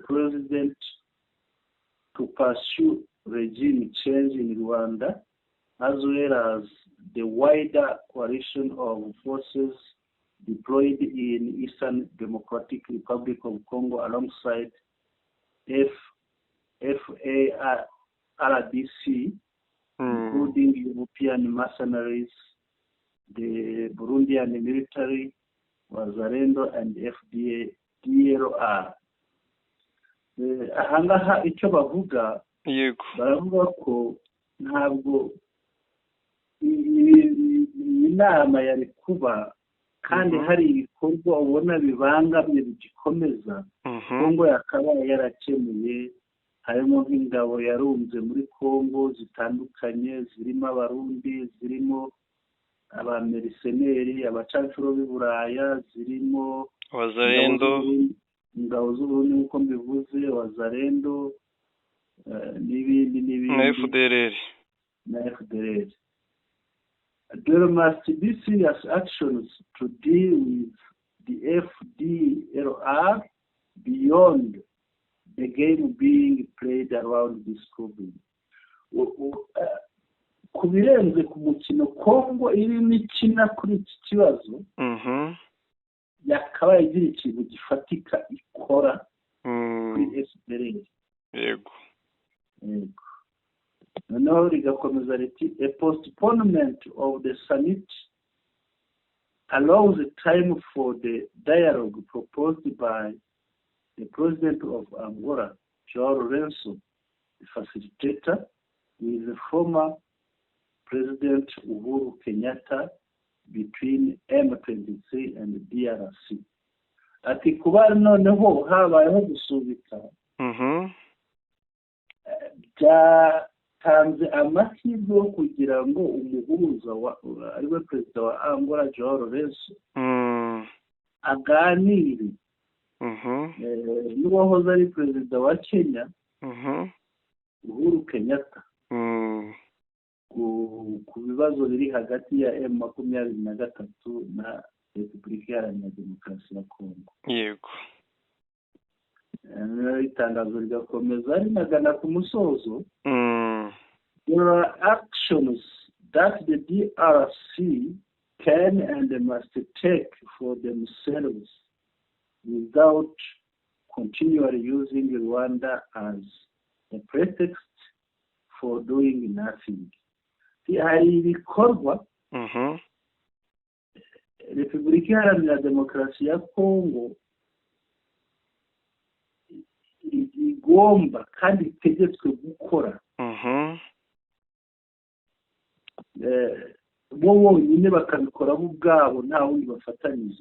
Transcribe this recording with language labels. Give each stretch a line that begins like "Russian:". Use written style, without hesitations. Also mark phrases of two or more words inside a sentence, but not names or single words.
English: president, to pursue regime change in Rwanda, as well as the wider coalition of forces deployed in Eastern Democratic Republic of Congo alongside FARDC, including European mercenaries, the Burundian military, Wazalendo, and FDLR.
Kinyarwanda: Ahangaha icyo bavuga, baravuga ko ntabwo inama yari kuba kandi hari ibikorwa ubona bibangamye bigikomeza. Kongo yakabaye yarakemuye, harimo nk'ingabo yarunze muri Kongo zitandukanye, zirimo abarundi, zirimo abameriseneri, abacancuro b'i Buraya, zirimo Wazalendo, ingabo z'Uburundi nk'uko mbivuze, Wazalendo n'ibindi na FDLR.
English: There must be serious actions to deal with the FDLR beyond the game being played around this problem.
Kinyarwanda: Ku birenze ku mukino Kongo irimo ikina kuri iki kibazo, yakabaye igira ikintu gifatika ikora kuri FDLR. Yego. noneho rigakomeza riti
English: a postponement of the summit allows the time for the dialogue proposed by the president of Angola, João Lourenço, the facilitator, with the former President Uhuru Kenyatta between M23 and the DRC.
Kinyarwanda: Ati kuba noneho habayeho gusubika byatanze amahirwe yo kugira ngo umuhuza ariwe perezida wa Angola João Lourenço aganire n'uwahoze ari perezida wa Kenya Uhuru Kenyatta ku bibazo biri hagati ya M23 na Repubulika Iharanira Demokarasi ya Kongo. Yego. Itangazo rigakomeza rinagana ku musozo.
English: There are actions that the DRC can and must take for themselves without continually using Rwanda as a pretext for doing nothing.
Kinyarwanda: Hari ibikorwa Repubulika Iharanira Demokarasi ya Kongo igomba kandi itegetswe gukora bo bonyine bakabikora bo ubwabo nta wundi bafatanyije.